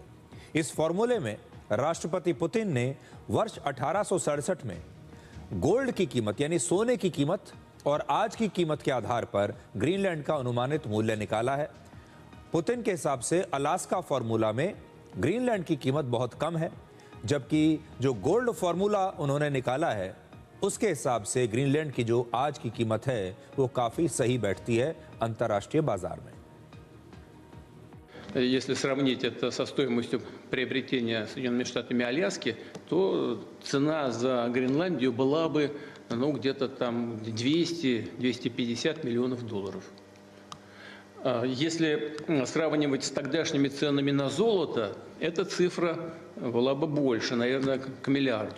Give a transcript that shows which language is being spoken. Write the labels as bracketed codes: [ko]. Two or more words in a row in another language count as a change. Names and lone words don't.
[hi] इस फॉर्मूले में राष्ट्रपति पुतिन ने वर्ष 1867 में गोल्ड की कीमत यानी सोने की कीमत और आज की कीमत के आधार पर ग्रीनलैंड का अनुमानित मूल्य निकाला है। पुतिन के हिसाब से अलास्का फॉर्मूला में ग्रीनलैंड की कीमत बहुत कम है, जबकि जो [en] gold formula [hi] उन्होंने निकाला है उसके हिसाब से ग्रीनलैंड की जो आज की कीमत है वो काफी सही बैठती है अंतर्राष्ट्रीय बाजार में। [ru] Если сравнить это со стоимостью приобретения Соединенными Штатами Аляски, то цена за Гренландию была бы где-то там 200-250 миллионов долларов. Если сравнивать с тогдашними ценами на золото, эта цифра была бы больше, наверное, к миллиарду.